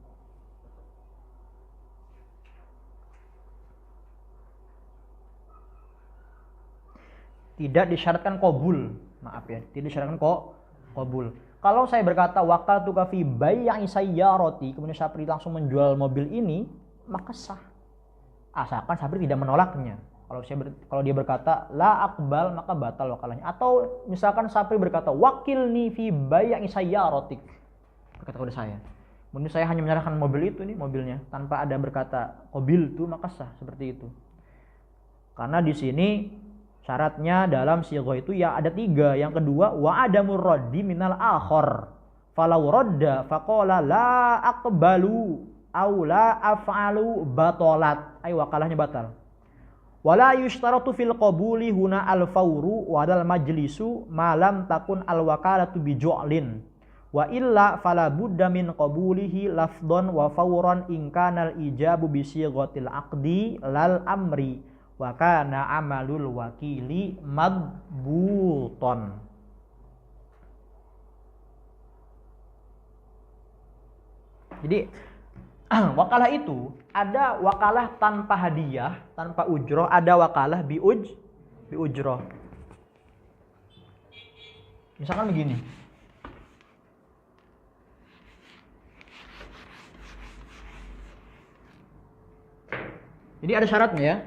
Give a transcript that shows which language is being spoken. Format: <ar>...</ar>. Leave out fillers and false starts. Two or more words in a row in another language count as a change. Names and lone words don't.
<id>Tidak disyaratkan qabul, maaf ya, tidak disyaratkan qabul. Kalau saya berkata</id> <ar>وكلتك في بيع سيارتي,</ar> <id>kemudian Sapri langsung menjual mobil ini, maka sah. Asalkan Sapri tidak menolaknya. Kalau dia berkata</id> <ar>لا أقبل,</ar> <id>maka batal wakalahnya. Atau misalkan Sapri berkata</id> <ar>وكلني في بيع سيارتك,</ar> <id>berkata kepada saya, kemudian saya hanya menyerahkan mobil itu nih, mobilnya, tanpa ada berkata qabil itu, maka sah seperti itu. Karena di sini syaratnya dalam sighah itu ya ada 3. Yang kedua,</id> <ar>وعدم الرد من الآخر. فلو رد فقال لا أقبل أو لا أفعل بطلت.</ar> <id>Ay wakalahnya batal.</id> <ar>ولا يشترط في القبول هنا الفور ولا المجلس ما لم تكن الوكالة بجعل. وإلا فلا بد من قبوله لفظا وفورا إن كان الإيجاب بصيغة العقد لا الأمر. وكان عمل الوكيل مضبوطا.</ar> <id>Jadi Wakalah itu ada wakalah tanpa hadiah, tanpa ujroh, ada wakalah</id> <ar>بأجرة.</ar> <id>Misalkan begini. Jadi ada syaratnya ya.</id>